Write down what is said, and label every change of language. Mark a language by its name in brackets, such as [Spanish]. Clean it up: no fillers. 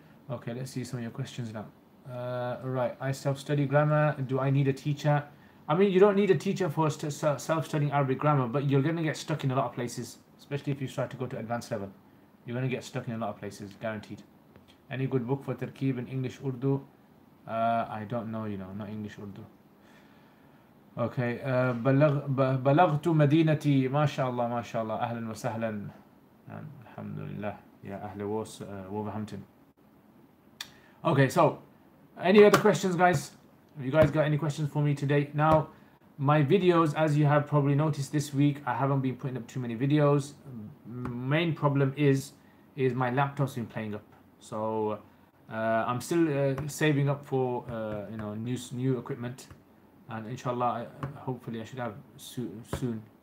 [English] Okay, let's see some of your questions now. Right, I self-study grammar. Do I need a teacher? I mean, you don't need a teacher for self-studying Arabic grammar, but you're going to get stuck in a lot of places, especially if you start to go to advanced level. You're going to get stuck in a lot of places, guaranteed. Any good book for tarkib in English, Urdu? I don't know, not English, Urdu. [Arabic] Okay, بلغت مدينتي ما شاء الله ما شاء الله أهلا وسهلا الحمد لله يا أهل Wolverhampton. [English] Okay, so any other questions, guys? Have you guys got any questions for me today? Now, my videos, as you have probably noticed this week, I haven't been putting up too many videos. Main problem is my laptop's been playing up. So I'm still saving up for new equipment, and inshallah, hopefully I should have soon.